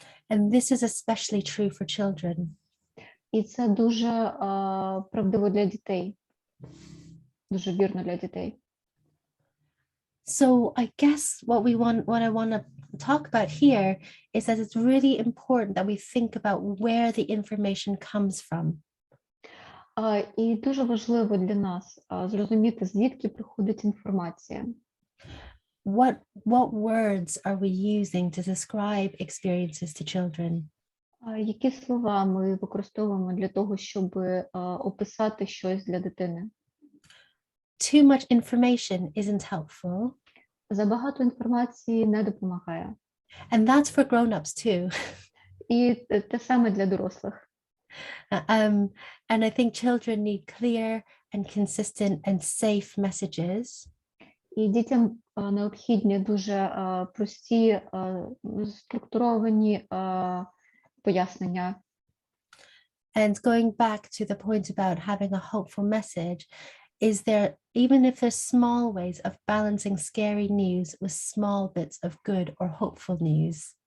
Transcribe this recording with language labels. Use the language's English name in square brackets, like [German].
[English] And this is especially true for children. [Ukrainian] І це дуже правдиво для дітей. Дуже вірно для дітей. [English] So I guess what I want to talk about here is that it's really important that we think about where the information comes from. [Ukrainian] І дуже важливо для нас зрозуміти, звідки приходить інформація. [English] What words are we using to describe experiences to children? [Ukrainian] Які слова ми використовуємо для того, щоб описати щось для дитини? [English] Too much information isn't helpful. [Ukrainian] Забагато інформації не допомагає. [English] And that's for grown-ups too. [Ukrainian] І те саме для дорослих. [English] And I think children need clear and consistent and safe messages. [Ukrainian] І дітям необхідні дуже прості, структуровані пояснення. [English] And going back to the point about having a hopeful message, is there, even if there's small ways of balancing scary news with small bits of good or hopeful news.